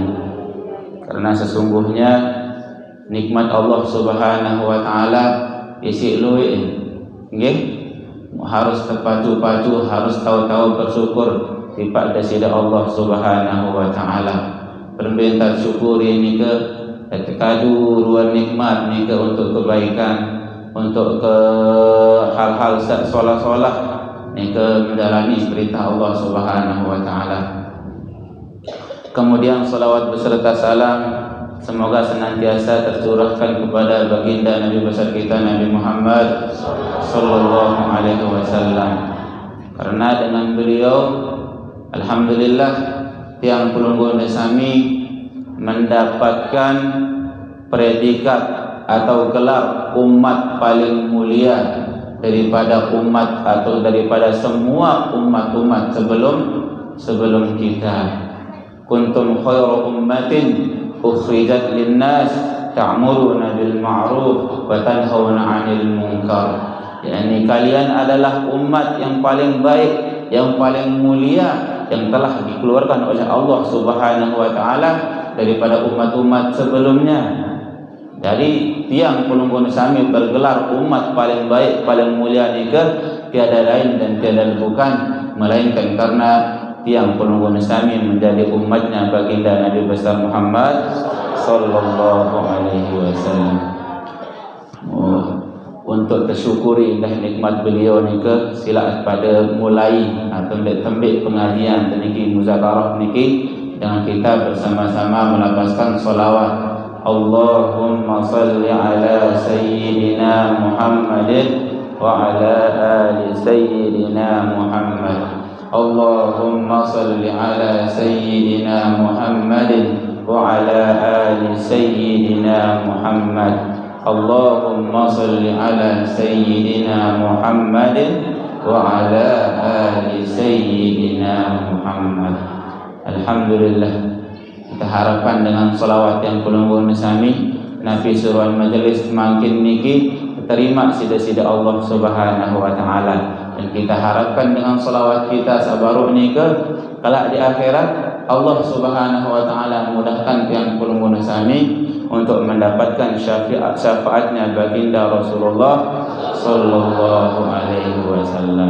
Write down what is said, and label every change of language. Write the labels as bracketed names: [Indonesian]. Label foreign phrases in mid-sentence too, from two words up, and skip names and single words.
[Indonesian] Karena sesungguhnya nikmat Allah [Arabic] سبحانه وتعالى [Indonesian] isi luih. Nggih? Harus terpacu-pacu, harus tahu-tahu bersyukur kepada sida Allah [Arabic] سبحانه وتعالى. [Indonesian] Permintaan syukur ini ke tekadu ruang nikmat ni ke untuk kebaikan, untuk ke hal-hal solah-solah ni ke menjalani perintah Allah [Arabic] سبحانه وتعالى. [Indonesian] Kemudian salawat beserta salam semoga senantiasa tercurahkan kepada baginda Nabi besar kita Nabi Muhammad [Arabic] صلى الله عليه وسلم. [Indonesian] Karena dengan beliau alhamdulillah [Sasak] tiang pelungguh sami [Indonesian] mendapatkan predikat atau gelar umat paling mulia daripada umat atau daripada semua umat-umat sebelum kita. [Arabic] كنتم خير أمة أخرجت للناس تأمرون بالمعروف وتنهون عن المنكر. [Indonesian] Yani kalian adalah umat yang paling baik, yang paling mulia, yang telah dikeluarkan oleh Allah [Arabic] سبحانه وتعالى [Indonesian] daripada umat-umat sebelumnya. Jadi [Sasak] tiang pelungguh sami [Indonesian] bergelar umat paling baik, paling mulia nikah tiada lain dan tiada bukan melainkan karena [Sasak] tiang pelungguh sami [Indonesian] menjadi umatnya baginda Nabi besar Muhammad [Arabic] صلى الله عليه وسلم. [Indonesian] Untuk tersyukuri indah nikmat beliau nikah sila pada mulai atau tembik pengajian niki muzakarah niki dengan kita bersama-sama melapaskan salawat [Arabic] اللهم صل على سيدنا محمد وعلى آل سيدنا محمد. اللهم صل على سيدنا محمد وعلى آل سيدنا محمد اللهم صل على سيدنا محمد وعلى آل سيدنا محمد. [Indonesian] Alhamdulillah, kita harapkan dengan salawat yang kulungun sami Nabi suruhan majelis makin niki terima sida-sida Allah [Arabic] سبحانه وتعالى, [Indonesian] dan kita harapkan dengan salawat kita sabaru nika kelak di akhirat Allah [Arabic] سبحانه وتعالى [Indonesian] mudahkan yang kulungun sami untuk mendapatkan syafaatnya baginda Rasulullah [Arabic] صلى الله عليه وسلم.